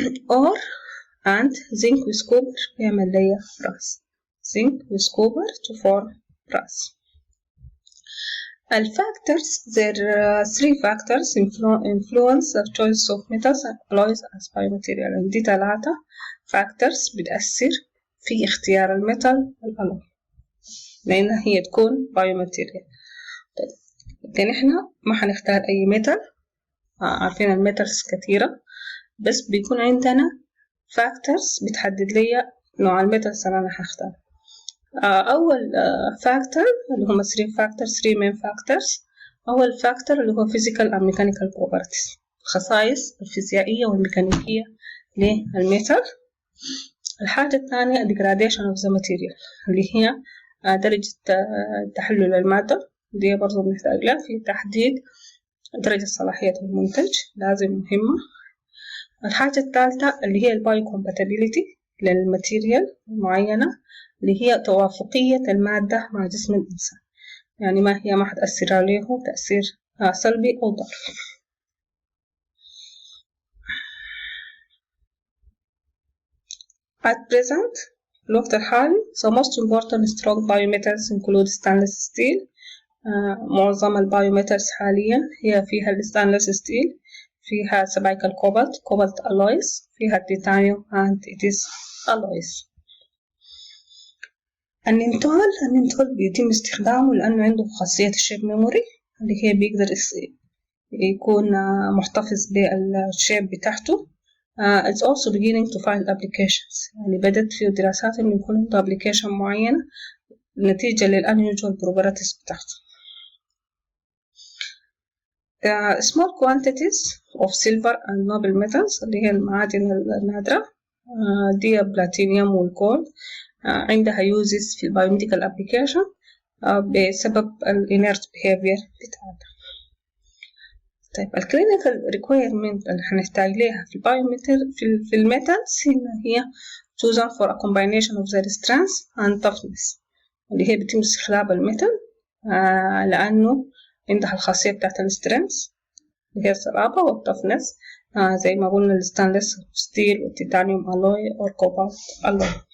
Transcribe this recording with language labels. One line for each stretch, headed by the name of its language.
English: or and zinc with copper
Arabic: يعمل لي
English: brass. zinc with copper to form brass. Factors, there are 3 factors influence the choice of metals and alloys as biomaterial.
Arabic: دي 3 factors بتأثر في اختيار الميتال والألوي لأنها هي تكون biomaterial. لكن إحنا ما حنختار أي ميتال. عارفين الميتالز كثيرة بس بيكون عندنا factors بتحدد لي نوع الميتالز اللي أنا هختار. أول factor اللي هم 3 main factors. أول factor اللي هو
English: physical and mechanical properties
Arabic: الخصائص الفيزيائية والميكانيكية للميتال. الحاجة الثانية
English: degradation of the material
Arabic: اللي هي درجة تحلل المادة دي برضو بنحتاج لها في تحديد درجة صلاحية المنتج لازم مهمة. الحاجة الثالثة اللي هي biocompatibility للماتيريال معينة اللي هي توافقية المادة مع جسم الإنسان يعني ما هي ما حتأثر عليه تأثير سلبي أو ضار.
English: At present
Arabic: الوقت الحالي
English: the most important strong biometals include stainless steel
Arabic: معظم البايوميتالز حاليا هي فيها الستانلس ستيل، فيها سبائك كوبالت ألويز، فيها التيتانيوم
English: and it is alloys.
Arabic: النينتول بيتم استخدامه لأنه عنده خاصية الشيب ميموري اللي هي بيقدر يكون محتفظ بالشيب بتاعته.
English: It's also beginning to find applications،
Arabic: يعني بدأت في دراسات إنه يكون عنده application معينة نتيجة للunusual properties بتاعته.
English: Small quantities of silver and noble metals
Arabic: اللي هي المعادن النادرة دي بلاتينيوم والجولد عندها
English: uses في biomedical application
Arabic: بسبب
English: inert behavior
Arabic: بتاعتها. طيب الكلينيكال ريكويرمنت اللي هنحتاج لها في في الميتالز هي
English: chosen for a combination of their strength and toughness،
Arabic: اللي هي بيتم استخدام الميتال لأنه عندها الخاصية بتاعت السترينث اللي هي الصلابة والتفنس زي ما قلنا الستانلس ستيل والتيتانيوم ألوي أو كوبالت ألوي.